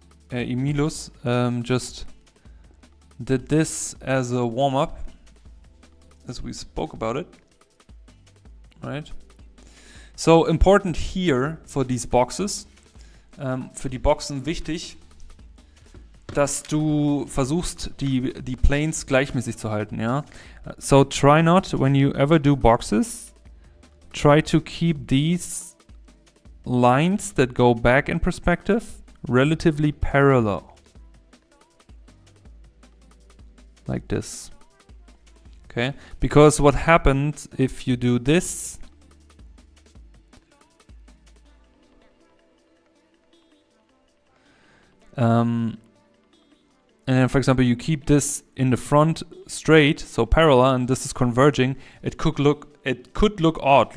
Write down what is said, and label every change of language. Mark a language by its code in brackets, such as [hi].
[en] Emilus just did this as a warm-up, as we spoke about it, right? So important here for these boxes. [de] Für die Boxen wichtig, dass du versuchst, die Planes gleichmäßig zu halten, ja? [en] So try not, when you ever do boxes, try to keep these lines that go back in perspective relatively parallel. Like this. Okay? Because what happens if you do this, and then, for example, you keep this in the front straight, so parallel, and this is converging, it could look odd.